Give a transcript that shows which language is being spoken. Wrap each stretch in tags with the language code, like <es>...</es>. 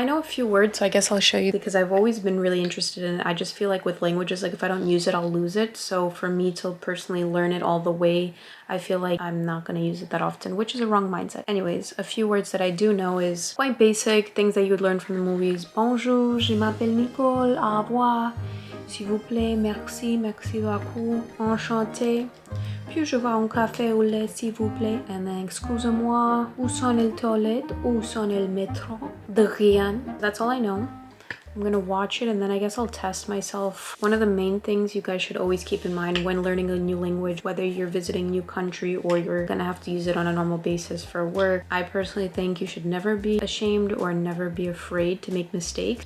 <en>I know a few words, so I guess I'll show you because I've always been really interested in it. I just feel like with languages, like if I don't use it, I'll lose it. So for me to personally learn it all the way, I feel like I'm not gonna use it that often, which is a wrong mindset. Anyways, a few words that I do know is quite basic, things that you would learn from the movies.</en> <fr>Bonjour, je m'appelle Nicole, au revoir, s'il vous plaît, merci, merci beaucoup, enchanté. Puis-je voir un café au lait, s'il vous plaît?</fr> <en>And then,</en> <fr>excusez-moi, où sont les toilettes? Où sont les métros? De rien.</fr> <en>That's all I know. I'm gonna watch it and then I guess I'll test myself. One of the main things you guys should always keep in mind when learning a new language, whether you're visiting a new country or you're gonna have to use it on a normal basis for work, I personally think you should never be ashamed or never be afraid to make mistakes.</en>